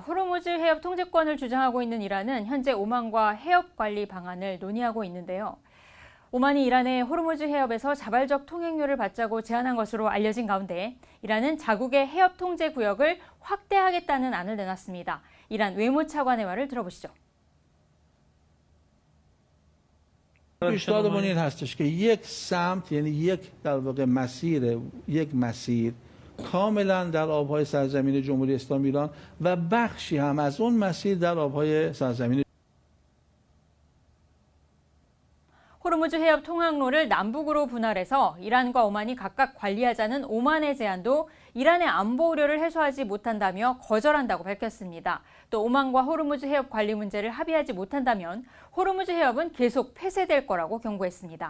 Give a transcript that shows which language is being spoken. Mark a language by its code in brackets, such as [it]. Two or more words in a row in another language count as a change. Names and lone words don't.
[ko] 호르무즈 해협 통제권을 주장하고 있는 이란은 현재 오만과 해협 관리 방안을 논의하고 있는데요. 오만이 이란의 호르무즈 해협에서 자발적 통행료를 받자고 제안한 것으로 알려진 가운데 이란은 자국의 해협 통제 구역을 확대하겠다는 안을 내놨습니다. 이란 외무차관의 말을 들어보시죠. [fa] پیشنهاد این هستش که یک سمت یعنی یک در واقع یک مسیر کاملا در آبهای سرزمین جمهوری اسلامی ایران و بخشی هم از اون مسیر در آبهای سرزمین [ko] 호르무즈 해협 통항로를 남북으로 분할해서 이란과 오만이 각각 관리하자는 오만의 제안도 이란의 안보 우려를 해소하지 못한다며 거절한다고 밝혔습니다. 또 오만과 호르무즈 해협 관리 문제를 합의하지 못한다면 호르무즈 해협은 계속 폐쇄될 거라고 경고했습니다.